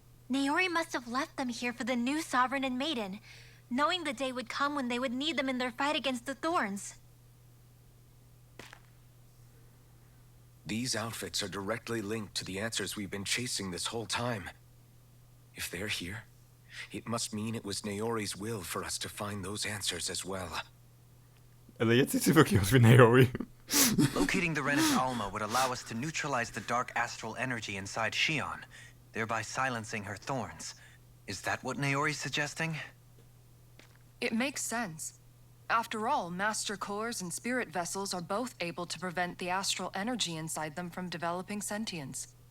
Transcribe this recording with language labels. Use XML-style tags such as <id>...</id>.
<en>Naori must have left them here for the new Sovereign and Maiden, knowing the day would come when they would need them in their fight against the Thorns. These outfits are directly linked to the answers we've been chasing this whole time. If they're here, it must mean it was Naori's will for us to find those answers as well.</en> <de>Also jetzt sieht sie wirklich aus wie Naori.</de> <en>Locating the Renis Alma would allow us to neutralize the dark astral energy inside Shion, thereby silencing her thorns. Is that what Naori's suggesting? It makes sense. After all, Master Cores and Spirit Vessels are both able to prevent the astral energy inside them from developing sentience.</en>